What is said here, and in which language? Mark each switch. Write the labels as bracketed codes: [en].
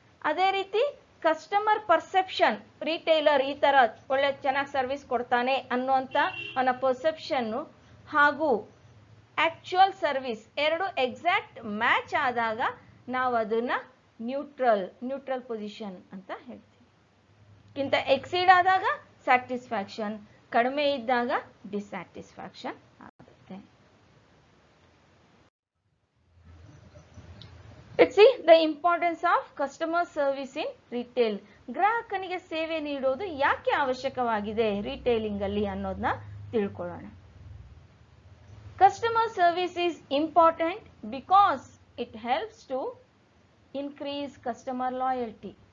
[kn] ಅದೇ ರೀತಿ customer perception retailer ಈ ತರ ಒಳ್ಳೆ ಚೆನ್ನಾಗಿ ಸರ್ವಿಸ್ ಕೊಡ್ತಾನೆ ಅನ್ನುವಂಥ ಅವನ ಪರ್ಸೆಪ್ಷನ್ನು ಹಾಗೂ ಆಕ್ಚುಯಲ್ ಸರ್ವಿಸ್ ಎರಡು ಎಕ್ಸಾಕ್ಟ್ ಮ್ಯಾಚ್ ಆದಾಗ ನಾವು ಅದನ್ನ ನ್ಯೂಟ್ರಲ್ ಪೊಸಿಷನ್ ಅಂತ ಹೇಳ್ತೀವಿ. ಗಿಂತ ಎಕ್ಸೀಡ್ ಆದಾಗ ಸ್ಯಾಟಿಸ್ಫ್ಯಾಕ್ಷನ್, ಕಡಿಮೆ ಇದ್ದಾಗ ಡಿಸ್ಸ್ಯಾಟಿಸ್ಫ್ಯಾಕ್ಷನ್ ಆಗುತ್ತೆ. [en] Let's see the importance of customer service in retail. [kn] ಗ್ರಾಹಕನಿಗೆ ಸೇವೆ ನೀಡೋದು ಯಾಕೆ ಅವಶ್ಯಕವಾಗಿದೆ ರಿಟೇಲಿಂಗ್ ಅಲ್ಲಿ ಅನ್ನೋದನ್ನ ತಿಳ್ಕೊಳ್ಳೋಣ. [en] Customer service is important because it helps to increase customer loyalty.